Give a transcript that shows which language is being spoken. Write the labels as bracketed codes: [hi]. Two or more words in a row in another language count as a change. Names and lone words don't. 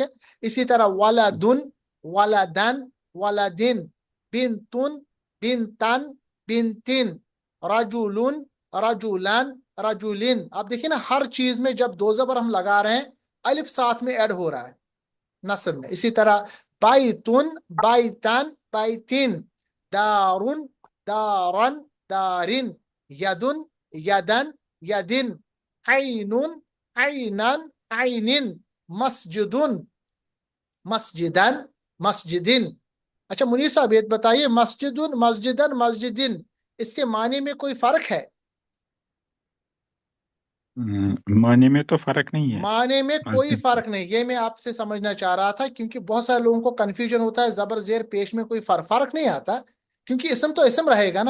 [ar] اسی طرح ولدن، ولدن، ولدن، بنتن، بنتن، بنتن، رجولن، رجولان، رجولن۔ [ur] آپ دیکھیں نا، ہر چیز میں جب دو زبر ہم لگا رہے ہیں، الف ساتھ میں ایڈ ہو رہا ہے نصب میں۔ [ar] اسی طرح بائتن، بائتن، بائتن، دارن، دارن، دارن، یدن، یدن، یدن، عینن، عینن، عینن، مسجدن، مسجدن، مسجدن۔ [ur] اچھا منیر صاحب یہ بتائیے، [ar] مسجدن، مسجدن، مسجدن، [ur] اس کے معنی میں کوئی فرق ہے؟ معنی میں تو فرق نہیں ہے. معنی میں کوئی مسجد. فرق نہیں، یہ میں آپ سے سمجھنا چاہ رہا تھا، کیونکہ بہت سارے لوگوں کو کنفیوژن ہوتا ہے، زبر زیر پیش میں کوئی فرق نہیں آتا، کیونکہ اسم تو اسم رہے گا نا۔